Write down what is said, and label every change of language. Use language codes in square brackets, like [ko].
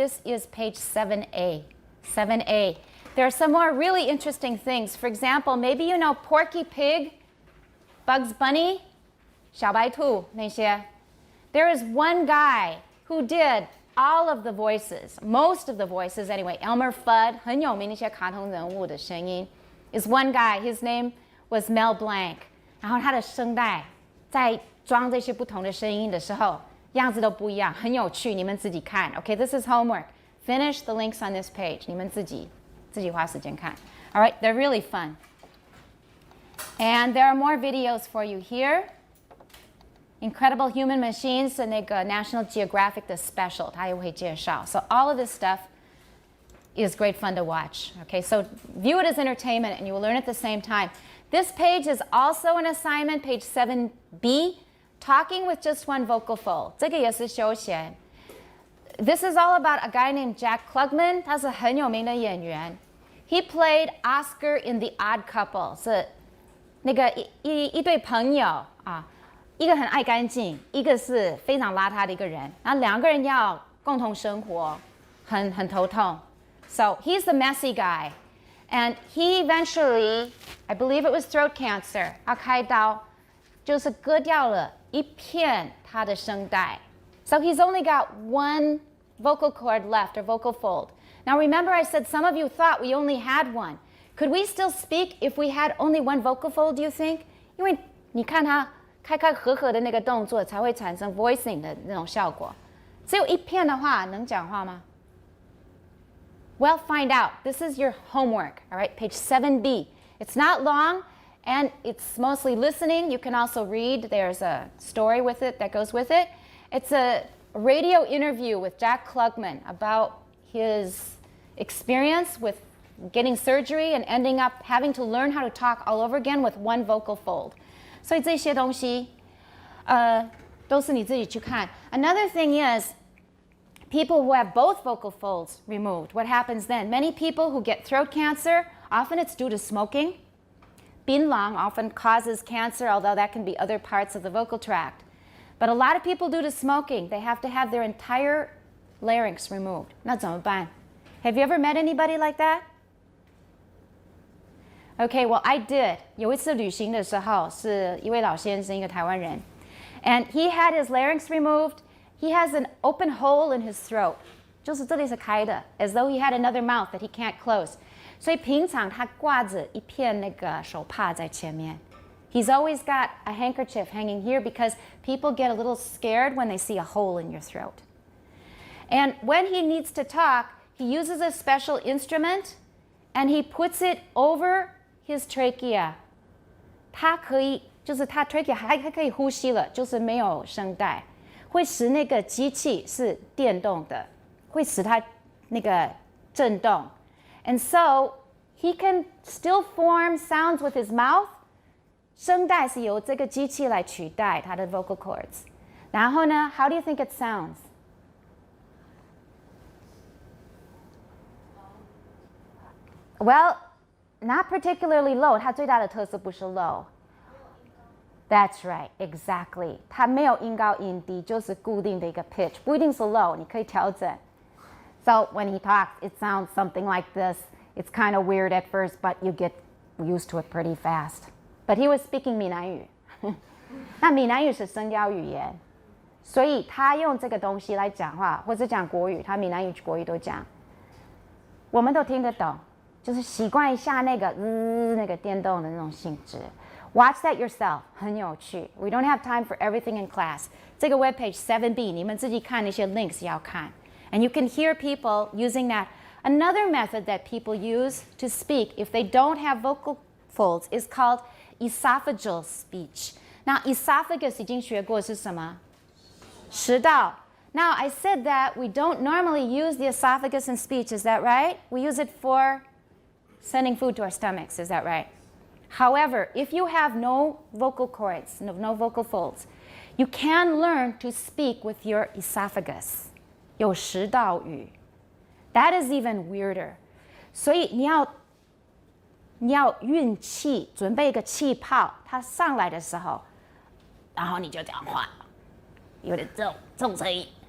[en] This is page 7A. 7A. There are some more really interesting things. For example, maybe you know Porky Pig, Bugs Bunny, [zh] 小白兔那些. [en] There is one guy who did all of the voices, most of the voices anyway. Elmer Fudd, [zh] 很有名那些卡通人物的声音, [en] is one guy. His name was Mel Blanc. [zh] 然后他的声带在装这些不同的声音的时候，样子都不一样，很有趣，你们自己看。 [en] Okay, this is homework. Finish the links on this page. [zh] 你们自己花时间看。 [en] All right, they're really fun. And there are more videos for you here. [zh] Incredible Human Machines 的那个 National Geographic 的 special, 它也会介绍。 [en] So all of this stuff is great fun to watch. Okay, so view it as entertainment and you will learn at the same time. This page is also an assignment, page 7B, talking with just one vocal fold. [zh] 这个也是休闲。 [en] This is all about a guy named Jack Klugman. [zh] 他是很有名的演员。 [en] He played Oscar in The Odd Couple. [zh] 是那个一对朋友啊，一个很爱干净，一个是非常邋遢的一个人。然后两个人要共同生活，很头痛。 [en] So he's the messy guy. And he eventually, I believe it was throat cancer, [zh] 他开刀，就是割掉了一片他的声带。 [en] So he's only got one vocal cord left, or vocal fold. Now remember I said some of you thought we only had one. Could we still speak if we had only one vocal fold, do you think? [zh] 因为你看他开合合的那个动作才会产生 voicing 的那种效果。只有一片的话，能讲话吗？ [en] Well, find out. This is your homework, all right? Page 7B. It's not long, and it's mostly listening. You can also read. There's a story with it that goes with it. It's a radio interview with Jack Klugman about his experience with getting surgery and ending up having to learn how to talk all over again with one vocal fold. [zh] 所以这些东西，都是你自己去看. [en] Another thing is, people who have both vocal folds removed, what happens then? Many people who get throat cancer, often it's due to smoking. 槟榔 often causes cancer, although that can be other parts of the vocal tract. But a lot of people due to smoking, they have to have their entire larynx removed. [zh] 那怎么办? [en] Have you ever met anybody like that? Okay, well, I did. [zh] 有一次旅行的时候，是一位老先生，一个台湾人, [en] and he had his larynx removed. He has an open hole in his throat. [zh] 就是这里是开的, [en] as though he had another mouth that he can't close. [zh] 所以平常他挂着一片那个手帕在前面. [en] He's always got a handkerchief hanging here because people get a little scared when they see a hole in your throat. And when he needs to talk, he uses a special instrument and he puts it over his trachea. [zh] 他可以, 就是他 trachea 还可以呼吸了, 就是没有声带. 会使那个机器是电动的, 会使它那个震动. [en] And so he can still form sounds with his mouth. [zh] 声带是由这个机器来取代它的 vocal cords. 然后呢, [en] how do you think it sounds? Well, not particularly low. [zh] 它最大的特色不是 low. [en] That's right, exactly. [zh] 它没有音高音低，就是固定的一个 pitch， 不一定是 low， 你可以调整。 [en] So when he talks, it sounds something like this. It's kind of weird at first, but you get used to it pretty fast. But he was speaking 闽南语。 [zh] 那闽南语是声调语言，所以他用这个东西来讲话，或者讲国语，他闽南语、国语都讲，我们都听得懂，就是习惯一下那个那个电动的那种性质。 [en] Watch that yourself, [zh] 很有趣. [en] We don't have time for everything in class. [zh] 这个 webpage 7B, 你们自己看那些 links 要看. [en] And you can hear people using that. Another method that people use to speak if they don't have vocal folds is called esophageal speech. Now, esophagus [zh] 已经学过是什么? 食道. [en] Now, I said that we don't normally use the esophagus in speech. Is that right? We use it for sending food to our stomachs. Is that right? However, if you have no vocal cords, no vocal folds, you can learn to speak with your esophagus. [zh] 有食道语. [en] That is even weirder. [zh] 所以你要运气，准备一个气泡，它上来的时候，然后你就讲话，有点这种声音。